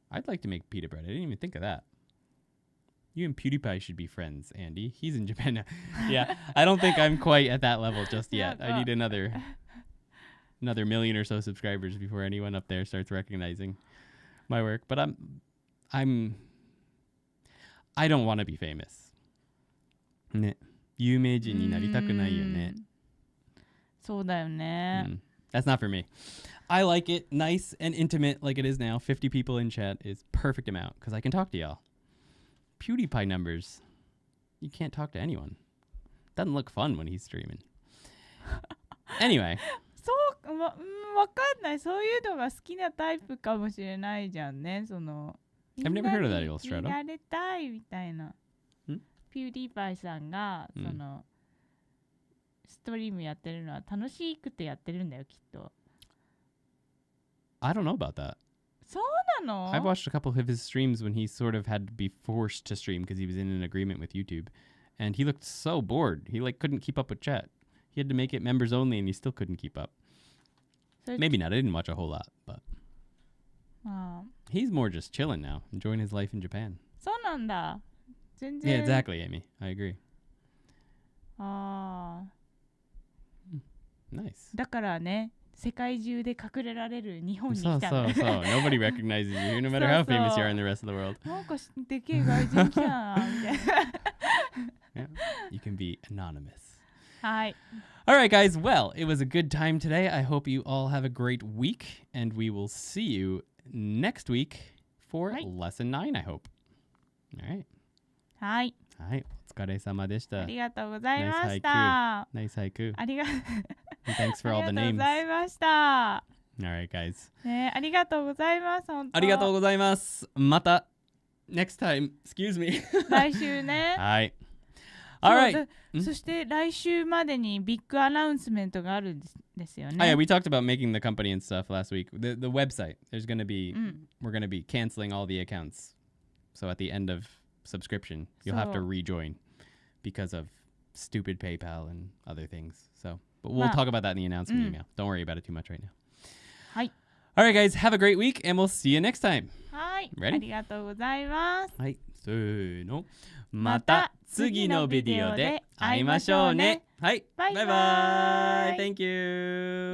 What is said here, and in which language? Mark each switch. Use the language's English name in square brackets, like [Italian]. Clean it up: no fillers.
[English] I'd like to make pita bread. I didn't even think of that. You and PewDiePie should be friends, Andy. He's in Japan now. Yeah, I don't think I'm quite at that level just yet. I need another million or so subscribers before anyone up there starts recognizing my work. But I don't want to be famous. ね。 [Japanese] 有名人になりたくないよね。そうだよね [English] That's not for me. I like it nice and intimate like it is now. 50 people in chat is perfect amount because I can talk to y'all. PewDiePie numbers. You can't talk to anyone. Doesn't look fun when he's streaming. Anyway. [Japanese] そうわかんないそういうのが好きなタイプかもしれないじゃんねその [English] I've never heard of that illustrator. [Japanese] 見られたいみたいなピューディーパイさんがそのストリームやってるのは楽しくてやってるんだよきっと [English] I don't know about that. [Japanese] そうなの [English] I've watched a couple of his streams when he sort of had to be forced to stream because he was in an agreement with YouTube. And he looked so bored. He couldn't keep up with chat. He had to make it members only and he still couldn't keep up. Maybe not. I didn't watch a whole lot, but he's more just chilling now, enjoying his life in Japan. [Japanese] そうなんだ全然 [English] Yeah, exactly, Amy. I agree. あ Nice. [Japanese] だからね世界中で隠れられる日本に来た [English] So. Nobody recognizes you here, no matter how famous you are in the rest of the world. [Japanese] なんかでけえ外人来たなみたいな [English] Yeah, you can be anonymous. [Japanese] はい [English] All right, guys. Well, it was a good time today. I hope you all have a great week, and we will see you next week for lesson 9, I hope. All right. [Japanese] はい。はい。お疲れ様でした。ありがとうございました。 [English] Nice haiku. [Japanese] ありがとう [English] Thanks for all the [Japanese] ありがとう [English] names. [Japanese] ございました。 [English] All right, guys. [Japanese] ね、ありがとうございます。本当。ありがとうございます。また [English] next time. Excuse me. [Japanese] 来週ね。はい。 [English] All right. [Japanese] そして来週までにビッグアナウンスメントがあるんですよね。 [English] Oh, yeah, we talked about making the company and stuff last week. The website. There's going to be we're going to be canceling all the accounts. So at the end of subscription, you'll have to rejoin because of stupid PayPal and other things. So, but we'll talk about that in the announcement email. Don't worry about it too much right now. [Japanese] はい。 [English] All right, guys, have a great week, and we'll see you next time. [Japanese] はい。 [English] Ready? [Japanese] ありがとうございます。はい。せーの。また次のビデオで会いましょうね。はい。バイバイ。 [English] Thank you.